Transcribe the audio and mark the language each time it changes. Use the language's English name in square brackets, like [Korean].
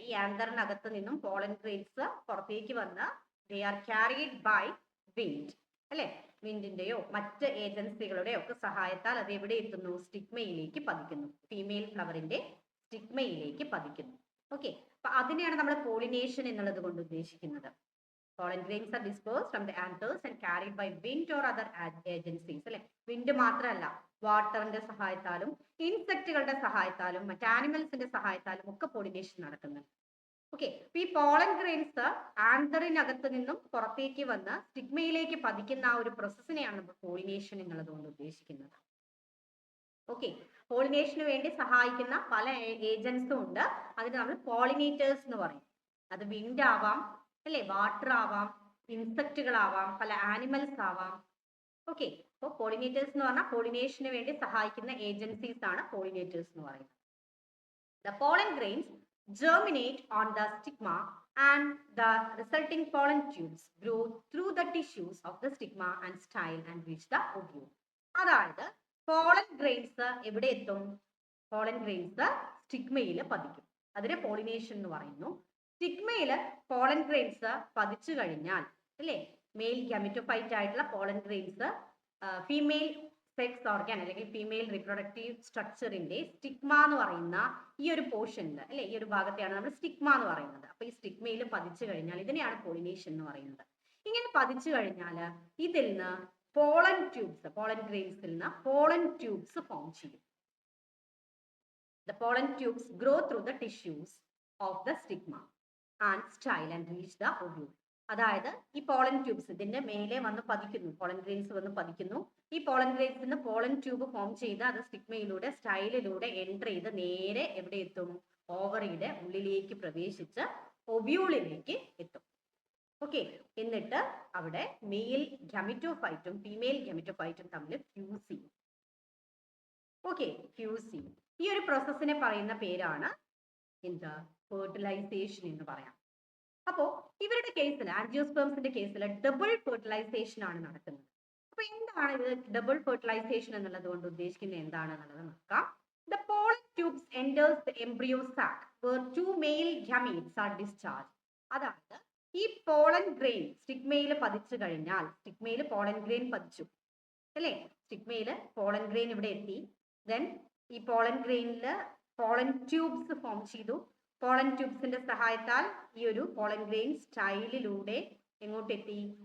[Malayalam] ഈ ആന്തറിനകത്ത് നിന്നും pollen grains പുറത്തേക്ക് വന്ന് [English] they are carried by wind [Malayalam] അല്ലെ. വിൻഡിന്റെയോ മറ്റ് ഏജൻസികളുടെയോ ഒക്കെ സഹായത്താൽ അത് എവിടെ എത്തുന്നു? സ്റ്റിഗ്മയിലേക്ക് പതിക്കുന്നു. ഫീമെയിൽ ഫ്ലവറിന്റെ സ്റ്റിഗ്മയിലേക്ക് പതിക്കുന്നു. ഓക്കെ, അപ്പൊ അതിനെയാണ് നമ്മൾ പോളിനേഷൻ എന്നുള്ളത് കൊണ്ട് ഉദ്ദേശിക്കുന്നത്. [English] Pollen grains are dispersed from the anthers and carried by wind or other agencies അല്ലെ. [Malayalam] വിൻഡ് മാത്രമല്ല, വാട്ടറിന്റെ സഹായത്താലും ഇൻസെക്റ്റുകളുടെ സഹായത്താലും മറ്റ് ആനിമൽസിന്റെ സഹായത്താലും ഒക്കെ പോളിനേഷൻ നടക്കുന്നുണ്ട്. ഓക്കെ, ഈ പോളൻ ഗ്രെയിൻസ് ആന്തറിനകത്ത് നിന്നും പുറത്തേക്ക് വന്ന് സ്റ്റിഗ്മയിലേക്ക് പതിക്കുന്ന ആ ഒരു പ്രോസസ്സിനെയാണ് നമ്മൾ പോളിനേഷൻ എന്നുള്ളത് കൊണ്ട് ഉദ്ദേശിക്കുന്നത്. ഓക്കെ, പോളിനേഷന് വേണ്ടി സഹായിക്കുന്ന പല ഏജൻസും ഉണ്ട്. അതിന് നമ്മൾ പോളിനേറ്റേഴ്സ് എന്ന് പറയും. അത് വിൻഡ് ആവാം അല്ലെ, വാട്ടർ ആവാം, ഇൻസെക്റ്റുകളാവാം, പല ആനിമൽസ് ആവാം. ഓക്കെ, അപ്പോൾ പോളിനേറ്റേഴ്സ് എന്ന് പറഞ്ഞാൽ പോളിനേഷന് വേണ്ടി സഹായിക്കുന്ന ഏജൻസീസ് ആണ് പോളിനേറ്റേഴ്സ് എന്ന് പറയുന്നത്. [English] The pollen grains germinate on the stigma and the resulting pollen tubes grow through the tissues of the stigma and style and reach the ovule. [Malayalam] അതായത് പോളൻ ഗ്രെയിൻസ് എവിടെ എത്തും? Pollen grains സ്റ്റിഗ്മയിൽ പതിക്കും. അതിനെ pollination എന്ന് പറയുന്നു. സ്റ്റിഗ്മയിൽ pollen grains പതിച്ചു കഴിഞ്ഞാൽ അല്ലേ, mail gametophyte ആയിട്ടുള്ള pollen grains female sex organ അല്ലെങ്കിൽ ഫീമെയിൽ റിപ്രൊഡക്റ്റീവ് സ്ട്രക്ചറിന്റെ സ്റ്റിഗ്മ എന്ന് പറയുന്ന ഈ ഒരു പോർഷനിൽ അല്ലെ, ഈ ഒരു ഭാഗത്തെയാണ് നമ്മൾ സ്റ്റിഗ്മ എന്ന് പറയുന്നത്. അപ്പൊ ഈ സ്റ്റിഗ്മയിൽ പതിച്ചു കഴിഞ്ഞാൽ ഇതിനെയാണ് പോളിനേഷൻ എന്ന് പറയുന്നത്. ഇങ്ങനെ പതിച്ചു കഴിഞ്ഞാൽ ഇതിൽ നിന്ന് പോളൻ ട്യൂബ്സ്, പോളൻ ഗ്രെയിൻസിൽ നിന്ന് പോളൻ ട്യൂബ്സ് ഫോം ചെയ്യും. [English] The pollen tubes grow through the tissues of the stigma and style and reach the ovule. [Malayalam] അതായത് ഈ പോളൻ ട്യൂബ്സ് ഇതിന്റെ മേലെ വന്ന് പതിക്കുന്നു, പോളൻ ഗ്രെയിൻസ് വന്ന് പതിക്കുന്നു. ഈ പോളൻ ഗ്രെയിൻസിൽ നിന്ന് പോളൻ ട്യൂബ് ഫോം ചെയ്ത് അത് സ്റ്റിഗ്മയിലൂടെ സ്റ്റൈലിലൂടെ എൻ്റർ ചെയ്ത് നേരെ എവിടെ എത്തും? ഓവറിയുടെ ഉള്ളിലേക്ക് പ്രവേശിച്ച് ഒബ്യൂളിലേക്ക് എത്തും. ഓക്കെ, എന്നിട്ട് അവിടെ മെയിൽ ഗാമിറ്റോഫൈറ്റും ഫീമെയിൽ ഗാമിറ്റോഫൈറ്റും തമ്മിൽ ഫ്യൂസ് ചെയ്യും. ഓക്കെ, ഫ്യൂസ് ചെയ്യും. ഈ ഒരു പ്രോസസ്സിനെ പറയുന്ന പേരാണ് എന്താ? ഫെർട്ടിലൈസേഷൻ എന്ന് പറയാം. അപ്പോ ഇവരുടെ കേസിൽ, ആൻജിയോസ്പേംസിന്റെ കേസിൽ ഡബിൾ ഫെർട്ടിലൈസേഷൻ ആണ് നടക്കുന്നത്. അപ്പൊ എന്താണ് ഇത് ഡബിൾ ഫെർട്ടിലൈസേഷൻ എന്നുള്ളത് കൊണ്ട് ഉദ്ദേശിക്കുന്നത് എന്താണെന്നുള്ളത് നോക്കാം. [English] The pollen tubes enters the embryo sac where two male gametes are discharged. [Malayalam] അതായത് ഈ പോളൻ ഗ്രെയിൻ സ്റ്റിഗ്മയിൽ പതിച്ചു കഴിഞ്ഞാൽ, സ്റ്റിഗ്മയിൽ പോളൻ ഗ്രെയിൻ പതിച്ചു അല്ലേ, സ്റ്റിഗ്മയിൽ പോളൻ ഗ്രെയിൻ ഇവിടെ എത്തി. ദെൻ ഈ പോളൻ ഗ്രെയിനിൽ പോളൻ ട്യൂബ്സ് ഫോം ചെയ്തു. പോളൻ ട്യൂബ്സിന്റെ സഹായത്താൽ ഈ ഒരു പോളൻ ഗ്രെയിൻ സ്റ്റൈലിലൂടെ എങ്ങോട്ടെത്തി?